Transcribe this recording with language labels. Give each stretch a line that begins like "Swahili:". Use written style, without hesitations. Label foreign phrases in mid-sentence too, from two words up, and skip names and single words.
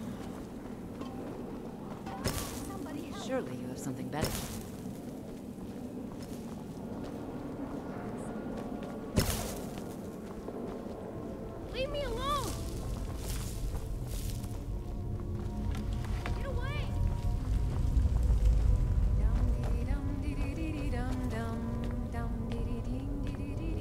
English: Somebody help. Surely you have something better. Leave me alone! Get away! Dum dee dum dee dee dee dee dum dum dum dee dee dee dee dee